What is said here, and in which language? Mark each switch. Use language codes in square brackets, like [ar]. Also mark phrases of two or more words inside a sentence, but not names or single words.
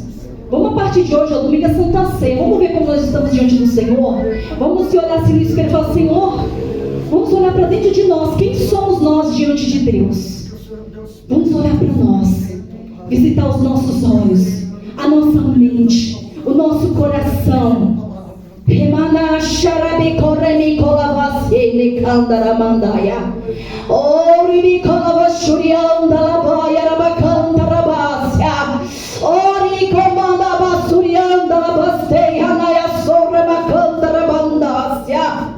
[pt] Vamos a partir de hoje, domingo é Santa Ceia. Vamos ver como nós estamos diante do Senhor. Vamos se olhar assim no espelho e falar, Senhor, vamos olhar para dentro de nós. Quem somos nós diante de Deus? Vamos olhar para nós, visitar os nossos olhos, a nossa mente, o nosso coração. Remana sharabe koremi kolavasele kandaramandaya. Ori kolavashurianda labaya rabakanda rabasya. Ori komanda basurianda labasteya naya sorra bakanda rabandasya.